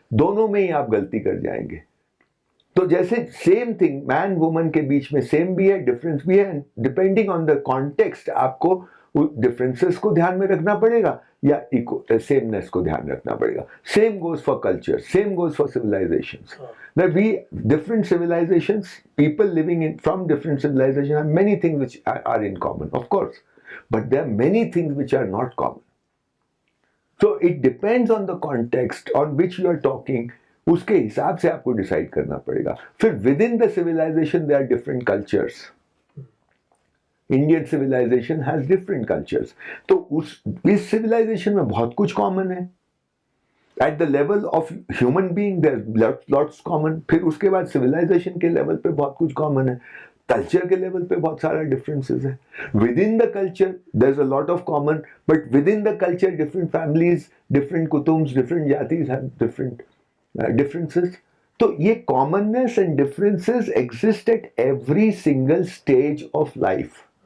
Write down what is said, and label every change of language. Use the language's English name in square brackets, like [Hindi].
[Hindi] दोनों में ही आप गलती कर जाएंगे. तो जैसे सेम थिंग मैन वुमन के बीच में सेम भी है, डिफरेंस भी है, [English] depending on the context [Hindi] आपको डिफरेंसेस को ध्यान में रखना पड़ेगा या सेमनेस को ध्यान रखना पड़ेगा. [English] Same goes for culture, same goes for civilisations. That we different civilizations, people living in from different civilizations have many things which are in common, of course, but there are many things which are not common. So it depends on the context on which you are talking. [Hindi] उसके हिसाब से आपको decide करना पड़ेगा. [English] फिर within the civilization there are different cultures. Indian civilization has different cultures. [Hindi] तो इस civilization में बहुत कुछ common है. [English] At the level of human being there's lots common. [Hindi] फिर उसके बाद civilization के level पे बहुत कुछ common है. Culture के level पे बहुत सारा differences है. [English] Within the culture there's a lot of common, but within the culture different families, different kutums, different jatis have different differences. तो ये commonness and differences exist at every single stage of life.